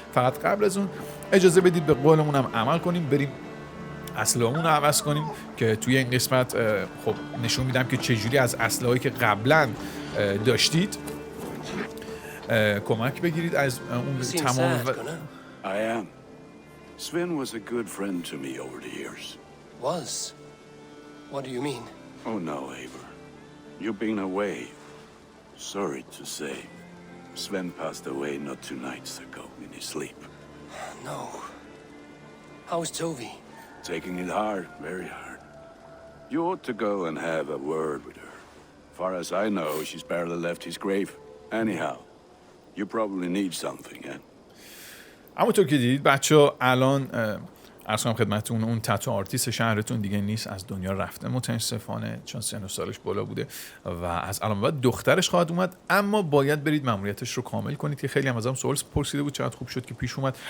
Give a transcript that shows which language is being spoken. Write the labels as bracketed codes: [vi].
[fa] فقط قبل از اون اجازه بدید به قولمون هم عمل کنیم، بریم اسلحه‌مون رو عوض کنیم که توی این قسمت خب نشون میدم که چجوری از اسلحه‌ای که قبلا داشتید کمک بگیرید از اون تمام. [en] I am. Sven was a good friend to me over the years. Was? What do you mean? Oh no, Eivor. You've been away. Sorry to say. Sven passed away not 2 nights ago in his sleep. No. How is Tovi? Taking it hard, very hard. You ought to go and have a word with her. Far as I know, she's barely left his grave. Anyhow, you probably need something, eh? [fa] همونطور که دیدید بچه‌ها الان عرض کنم خدمتتون اون تتو آرتیست شهرتون دیگه نیست، از دنیا رفته متاسفانه، چون سن و سالش بالا بوده و از الان بعد دخترش خواهد اومد. اما باید برید ماموریتش رو کامل کنید که خیلی هم ازم سوال پرسیده بود چقدر خوب شد که پیش اومد.